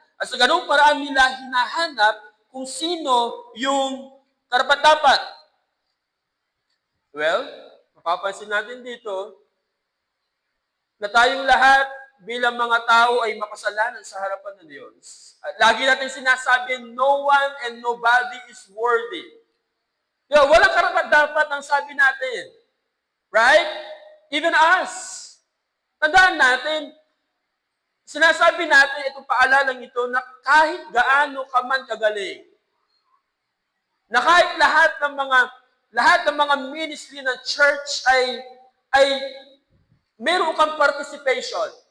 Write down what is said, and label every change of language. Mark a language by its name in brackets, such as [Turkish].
[Filipino] At sa ganung paraan nila hinahanap kung sino yung karapat-dapat. Well, mapapansin natin dito na tayong lahat bilang mga tao ay makasalanan sa harapan ng Diyos. At lagi natin sinasabi, [English] no one and nobody is worthy. [Filipino] Walang karapat-dapat ang sabi natin. [English] Right? Even us. [Filipino] Tandaan natin, sinasabi natin itong paalalang ito na kahit gaano ka man kagaling, na kahit lahat ng mga ministry ng church ay meron kang participation.